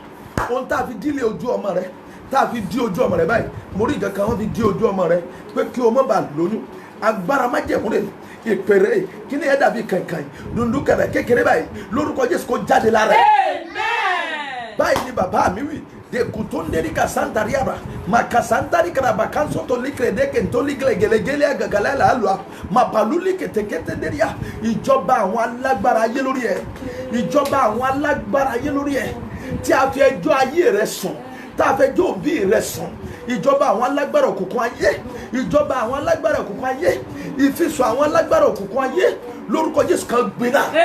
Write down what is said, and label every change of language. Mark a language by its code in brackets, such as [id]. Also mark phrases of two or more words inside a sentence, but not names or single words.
[yo] Ohun tá a fi dílé ojú ọmọ rẹ, tá a fi dí ojú ọmọ rẹ báyìí, mo rí nǹkan kan wọ́n fi dí ojú ọmọ rẹ pé kí o má bàa lóyún. Agbára májẹ̀mú rẹ ìpèrè kí ni ẹ dàbí kankan dundun kẹrẹ kékeré báyìí lórúkọ Jésù kó jáde lára ẹ. Amen. Báyìí ni bàbá mi wí de kutonderi kasantari aba makasantari karaba kanso to likre de kento likle gelegele agagala la alwa mapaluli ketekete deria ìjọba àwọn alágbára ayé lórí ẹ, ìjọba àwọn alágbára ayé lórí ẹ tí a fi ẹjọ́ ayé rẹ sùn, tá a fẹ́ jọ́ òbí rẹ sùn, ìjọba àwọn alágbára òkùnkùn ayé, ìjọba àwọn alágbára òkùnkùn ayé, ìfisùn àwọn alágbára òkùnkùn ayé lórúkọ Jésù kan gbiná.